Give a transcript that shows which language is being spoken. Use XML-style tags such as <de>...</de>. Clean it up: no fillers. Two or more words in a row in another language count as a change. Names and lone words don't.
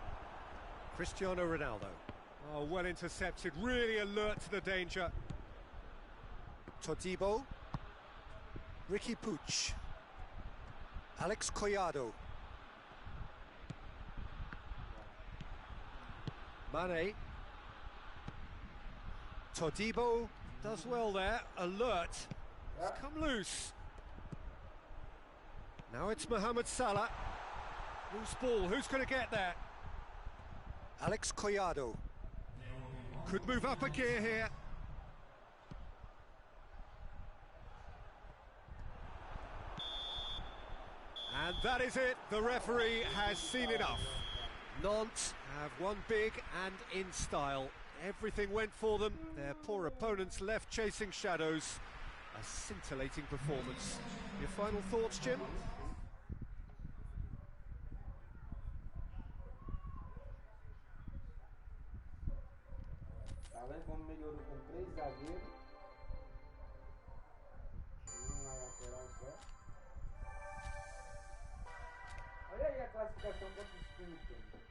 <en>Cristiano Ronaldo. Oh, well intercepted, really alert to the danger. Todibo. Ricky Puig. Alex Collado. Mane. Todibo does well there, alert. It's come loose. Now it's Mohamed Salah. Loose ball, who's going to get there? Alex Collado. Could move up a gear here. And that is it, the referee has seen enough. Nantes have won big and in style. Everything went for them, their poor opponents left chasing shadows. A scintillating performance. Your final thoughts, Jim?</en> <pt>Tá vendo como melhorou com 3 zagueiros? Na lateral só. Olha aí a classificação quantos times tem.</pt>